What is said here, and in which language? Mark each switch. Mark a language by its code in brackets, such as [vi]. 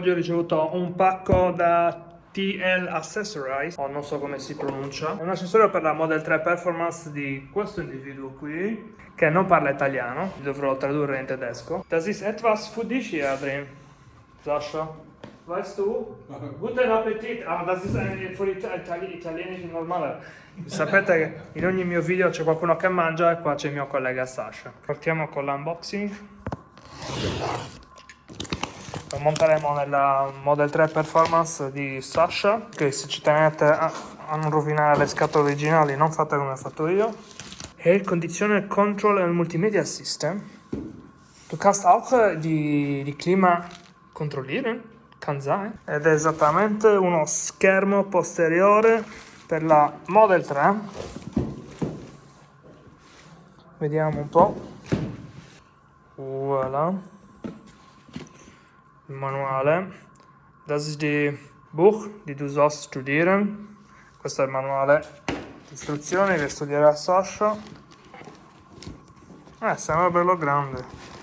[it] Oggi ho ricevuto un pacco da TL Accessorize, o non so come si pronuncia. È un accessorio per la Model 3 Performance di questo individuo qui, che non parla italiano, dovrò tradurre in tedesco. [de] Das ist etwas für dich hier drin, Sascha. Weißt du? Guten Appetit! Ah, das ist ein für italienisch normale. [it] Sapete che in ogni mio video c'è qualcuno che mangia e qua c'è il mio collega Sasha. Partiamo con l'unboxing. Lo monteremo nella Model 3 Performance di Sasha, che se ci tenete a non rovinare le scatole originali non fate come ho fatto io. [en] Air Conditioner Control and Multimedia System. [de] Du kannst auch die Klima kontrollieren, kann sein. [it] Ed è esattamente uno schermo posteriore per la Model 3. Vediamo un po'. Voilà. Il manuale. [de] Das ist die Buch, die du sollst studieren. [it] Questo è il manuale di istruzioni che studierà Sasha. Sembra bello grande.